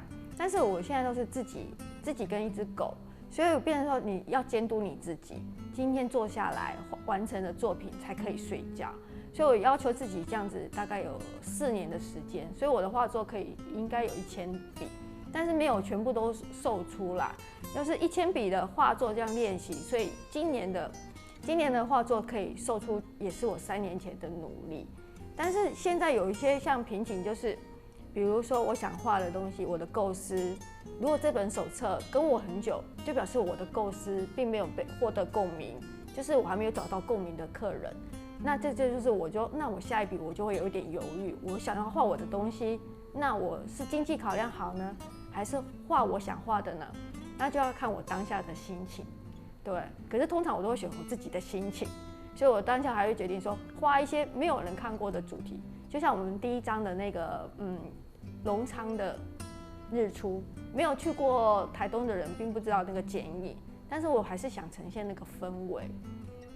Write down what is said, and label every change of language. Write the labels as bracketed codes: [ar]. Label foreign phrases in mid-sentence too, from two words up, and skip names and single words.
[zh] 但是我現在都是自己跟一隻狗，所以變成說你要監督你自己，今天坐下來完成的作品才可以睡覺。所以我要求自己這樣子大概有4年的時間，所以我的畫作應該有1000筆。但是沒有全部都售出啦，就是1000筆的畫作這樣練習，所以今年的畫作可以售出，也是我3年前的努力。但是現在有一些像瓶頸，就是比如說我想畫的東西，我的構思，如果這本手冊跟我很久，就表示我的構思並沒有被獲得共鳴，就是我還沒有找到共鳴的客人。那這就是那我下一筆我就會有一點猶豫，我想要畫我的東西，那我是經濟考量好呢，還是畫我想畫的呢？那就要看我當下的心情，對。可是通常我都會選我自己的心情，所以我當下還會決定說，畫一些沒有人看過的主題，就像我們第一張的那個隆倉的日出，沒有去過台東的人並不知道那個剪影，但是我還是想呈現那個氛圍，對。